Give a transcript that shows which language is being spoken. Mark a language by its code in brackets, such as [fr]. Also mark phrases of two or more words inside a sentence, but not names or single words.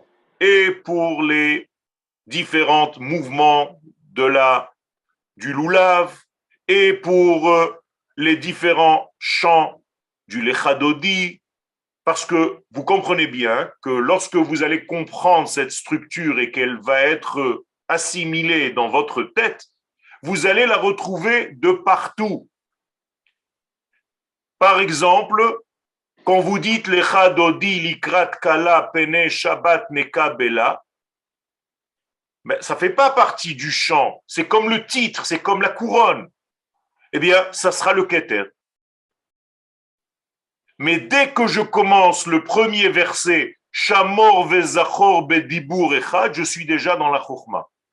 [fr] Et pour les différents mouvements du Lulav, et pour les différents chants du Lechadodi, parce que vous comprenez bien que lorsque vous allez comprendre cette structure et qu'elle va être assimilée dans votre tête, vous allez la retrouver de partout. Par exemple, quand vous dites [he] לכה דודי לקראת כלה פני שבת נקבלה, [fr] mais ça ne fait pas partie du chant, c'est comme le titre, c'est comme la couronne. Eh bien, ça sera le keter. Mais dès que je commence le premier verset, [he] שמור וזכור בדיבור אחד, [fr] je suis déjà dans la chokhma.